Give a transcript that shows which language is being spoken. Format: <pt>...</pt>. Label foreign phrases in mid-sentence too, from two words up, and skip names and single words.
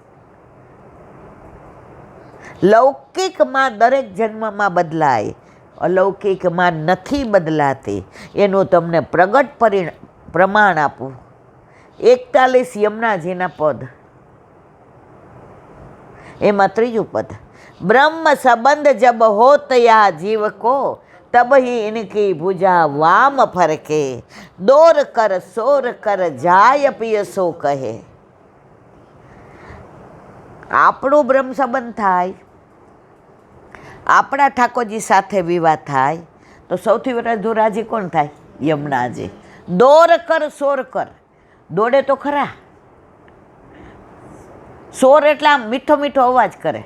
<gu>લૌકિકમાં દરેક જન્મમાં બદલાય, અલૌકિકમાં નથી બદલાતી. એનું તમને પ્રગટ પ્રમાણ આપું. 41 યમુનાજીના પદ, એમાં ત્રીજું પદ,</gu> <bra>ब्रह्म संबंध जब होत या जीव को, तब ही इनकी भुजा वाम फरके, दौर कर सोर कर जाय पिय सो કહે.</bra> <gu>આપણું બ્રહ્મ સંબંધ થાય, આપણા ઠાકોરજી સાથે વિવાહ થાય, તો સૌથી વધુ રાજી કોણ થાય? યમુનાજી. દોર કર સોર કર, દોડે તો ખરા, સોર એટલે આમ મીઠો મીઠો અવાજ કરે.</gu>